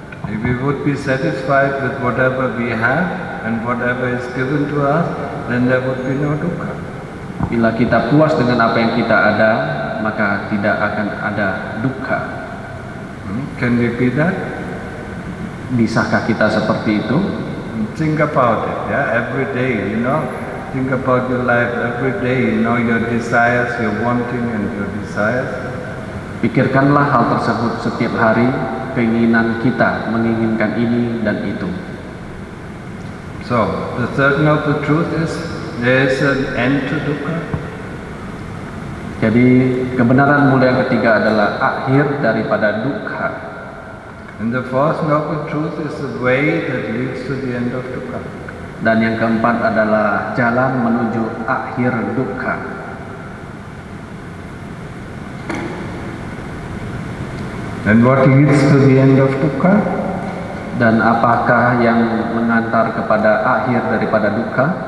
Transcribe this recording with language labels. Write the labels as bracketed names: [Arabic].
[English] If we would be satisfied with whatever we have and whatever is given to us, then there would be no dukkha. [Indonesian] Bila kita puas dengan apa yang kita ada, maka tidak akan ada dukkha. [English] Can we be that? [Indonesian] Bisakah kita seperti itu? [English] Think about it, yeah, every day, think about your life every day, your desires, your wanting and your desires. [Indonesian] Pikirkanlah hal tersebut setiap hari, keinginan kita menginginkan ini dan itu. [English] So, the third noble truth is there is an end to dukkha. [Indonesian] Jadi kebenaran mulia yang ketiga adalah akhir daripada dukkha. [English] And the fourth noble truth is the way that leads to the end of dukkha. [Indonesian] Dan yang keempat adalah jalan menuju akhir dukkha. [English] And what leads to the end of dukkha? [Indonesian] Dan apakah yang mengantar kepada akhir daripada dukkha?